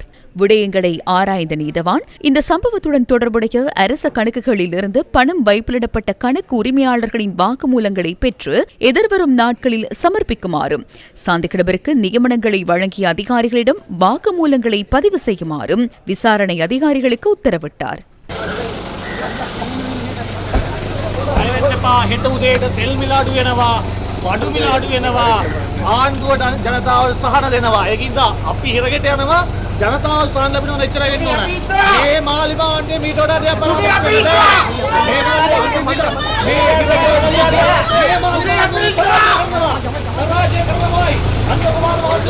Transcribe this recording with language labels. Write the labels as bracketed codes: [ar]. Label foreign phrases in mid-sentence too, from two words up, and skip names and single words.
[ta] விடயங்களை ஆராய்ந்த நீதவான் இந்த சம்பவத்துடன் தொடர்புடைய அரச கணக்குகளில் இருந்து பணம் வைப்பிலிடப்பட்ட கணக்கு உரிமையாளர்களின் வாக்குமூலங்களை பெற்று எதிர்வரும் நாட்களில் சமர்ப்பிக்குமாறும் சந்தேக நபருக்கு நியமனங்களை வழங்கிய அதிகாரிகளிடம் வாக்குமூலங்களை பதிவு செய்யுமாறும் விசாரணை அதிகாரிகளுக்கு உத்தரவிட்டார். [si] ජනතාව සහන ලැබෙනවා එච්චර වෙන්න ඕන. මේ මාලිමාවන්ගේ මීට වඩා දෙයක් බලන්න.